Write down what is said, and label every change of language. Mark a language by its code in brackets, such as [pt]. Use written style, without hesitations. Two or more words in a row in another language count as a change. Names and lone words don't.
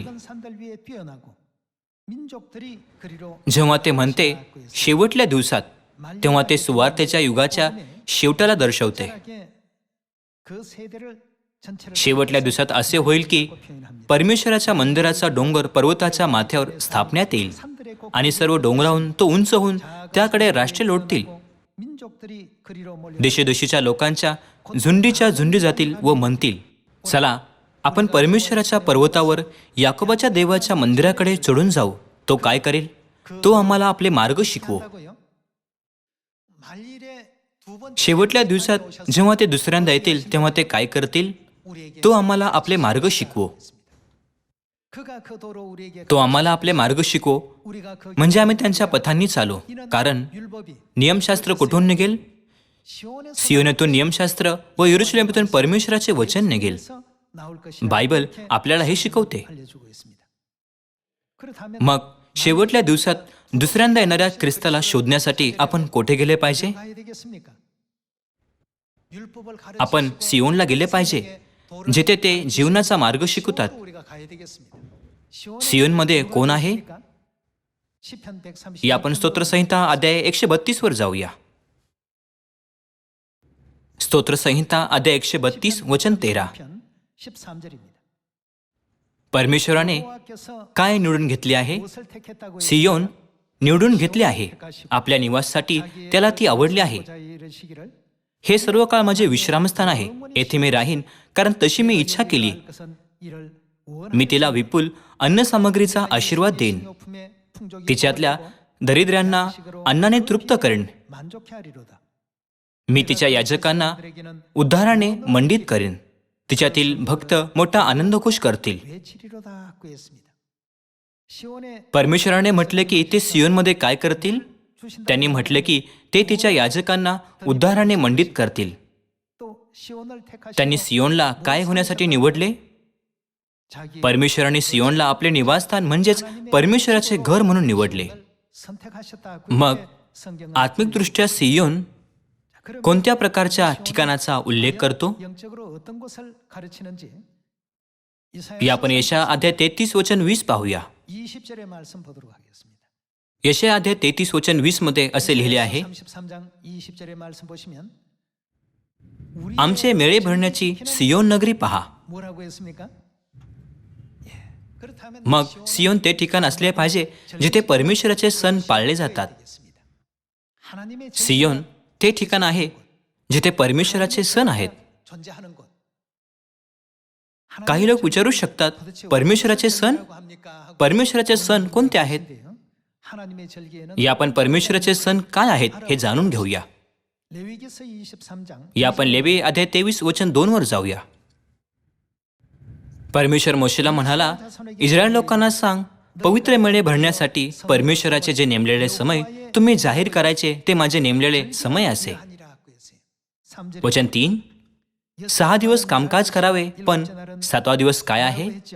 [ko] 작은 산들 위에 피어나고 민족들이 그리로 [mr] जेव्हा ते म्हणते शेवटल्या दिवसात, तेव्हा ते सुवार्तेच्या युगाच्या शेवटाला दर्शवते. [ko] 철학의 그 세대를 전체를 [mr] शेवटल्या दिवसात असे होईल की [ko] 표현합니다. [mr] परमेश्वराच्या मंदिराचा डोंगर पर्वताच्या माथ्यावर स्थापण्यात येईल [ko] 산들의 꼭 [mr] आणि सर्व डोंगराहून तो उंच होऊन त्याकडे राष्ट्रे लोटतील. [ko] 민족들이 그리로 몰려 [mr] देशोदेशीच्या लोकांच्या झुंडीच्या झुंडी जातील व म्हणतील, चला आपण परमेश्वराच्या पर्वतावर याकोबाच्या देवाच्या मंदिराकडे चढून जाऊ. तो काय करेल? तो आम्हाला आपले मार्ग शिकवो. [ko] 한다고요? 말일에 두 번째 [mr] शेवटल्या दिवसात जेव्हा ते दुसऱ्यांदा येतील तेव्हा ते काय करतील? [ko] 우리에게 [mr] तो आम्हाला आपले मार्ग शिकवो. [ko] 그가 그 도로 우리에게 [mr] तो आम्हाला आपले मार्ग शिकवो [ko] 우리가 그 [mr] म्हणजे आम्ही त्यांच्या पथांनी चालू. कारण [ko] 율법이 [mr] नियमशास्त्र कुठून निघेल? [ko] 시온에서 [mr] सियोनेतून नियमशास्त्र व यरूशलेमातून परमेश्वराचे वचन निघेल. [ko] 나올 것이라 [mr] बायबल आपल्याला हे शिकवते. [ko] 알려주고 있습니다. 그렇다면 [mr] मग शेवटल्या दिवसात दुसऱ्यांदा येणाऱ्या ख्रिस्ताला शोधण्यासाठी आपण कोठे गेले पाहिजे? [ko] 가야 되겠습니까? 율법을 [mr] आपण [ko] 가르치시고 [mr] सियोनला गेले पाहिजे, जिथे ते जीवनाचा मार्ग शिकवतात. [ko] 우리가 가야 되겠습니다. 시온에 [mr] सियोनमध्ये कोण आहे? [ko] 있습니까? 시편 130 [mr] या आपण स्तोत्रसंहिता अध्याय 132 वर जाऊया. स्तोत्रसंहिता अध्याय 132 वचन 13. [ko] 13절입니다. [mr] परमेश्वराने [ko] 여호와께서 [mr] काय निवडून घेतले आहे? [ko] 무엇을 택했다고 [mr] सियोन निवडून घेतले आहे. आपल्या निवासासाठी त्याला ती आवडली आहे. [ko] 보자 이르시기를 [mr] हे सर्व काळ माझे विश्रामस्थान आहे. येथे मी राहीन, कारण तशी मी इच्छा केली. [ko] 것은 이를 [mr] मी तिला विपुल अन्नसामग्रीचा आशीर्वाद देईन. [ko] 원하옵음에 풍족이 [mr] तिच्यातल्या दरिद्र्यांना अन्नाने तृप्त करेन. [ko] 만족해 하리로다. [mr] मी तिच्या याजकांना उद्धाराने मंडित करेन. तिच्यातील भक्त मोठा आनंदघोष करतील. [ko] 외치리로다 하였습니다. 시온에 [mr] परमेश्वराने म्हटले की ते सियोनमध्ये काय करतील? त्यांनी म्हटले की ते तिच्या याजकांना उद्धाराने मंडित करतील. [ko] 또 시온을 택하시고 [mr] त्यांनी सियोनला काय होण्यासाठी निवडले? [ko] 자기 [mr] परमेश्वराने सियोनला आपले निवासस्थान म्हणजेच परमेश्वराचे घर म्हणून निवडले. [ko] 선택하셨다. [mr] मग [ko] 그렇게 성경은 [mr] आत्मिकदृष्ट्या सियोन [ko] 그럼 [mr] कोणत्या प्रकारच्या ठिकाणाचा उल्लेख करतो? [ko] 영적으로 어떤 것을 가르치는지 [mr] या आपण यशा अध्याय 33 वचन 20 पाहूया. [ko] 20절의 말씀 보도록 하겠습니다. [mr] यशया अध्याय 33 वचन 20 मध्ये असे लिहिले आहे, [ko] 33장 20절의 말씀 보시면 [mr] आमचे मेळे भरण्याची सियोन नगरी पहा. [ko] 뭐라고 했습니까? 예. 그렇다면 [mr] मग सियोन ते ठिकाण असले पाहिजे जिथे परमेश्वराचे सण पाळले जातात. [ko] 되겠습니다. 하나님의 [mr] सियोन ते ठिकाण आहे जिथे परमेश्वराचे सण आहेत. [ko] 존재하는 곳. [mr] काही लोक विचारू शकतात, परमेश्वराचे सण? परमेश्वराचे सण कोणते आहेत? [ko] 하나님의 절기에는 [mr] या आपण परमेश्वराचे सण काय आहेत हे जाणून घेऊया. [ko] 레위기서 23장 [mr] या आपण लेवी अध्याय 23 वचन 2 वर जाऊया. परमेश्वर मोशेला म्हणाला, इस्रायल लोकांना सांग, पवित्र मेळे भरण्यासाठी परमेश्वराचे जे नेमलेले समय तुम्ही जाहीर करायचे ते माझे नेमलेले समय असे. वचन 3, 6 दिवस कामकाज करावे, पण 7वा दिवस काय आहे?